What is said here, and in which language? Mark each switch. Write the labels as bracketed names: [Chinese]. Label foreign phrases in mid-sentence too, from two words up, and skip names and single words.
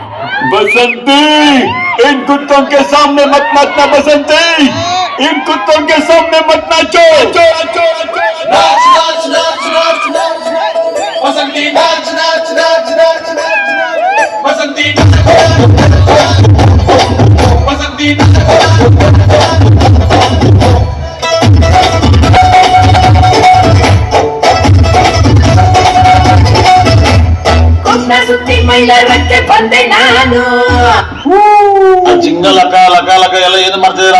[Hindi] बसंती, इन कुत्तों के सामने मत नाचना बसंती, इन कुत्तों के सामने मत नाचो। नाच नाच नाच नाच नाच बसंती नाच नाच नाच नाच नाच बसंती बसंती [Kannada] ಸುತ್ತಿ ಮೈಲಾರಕ್ಕೆ ಬಂದೆ ನಾನು. ಜಿಂಗ ಲಕ ಲಕ ಲಕ ಎಲ್ಲ ಏನು ಮಾಡ್ತಿದ್ದೀರಾ?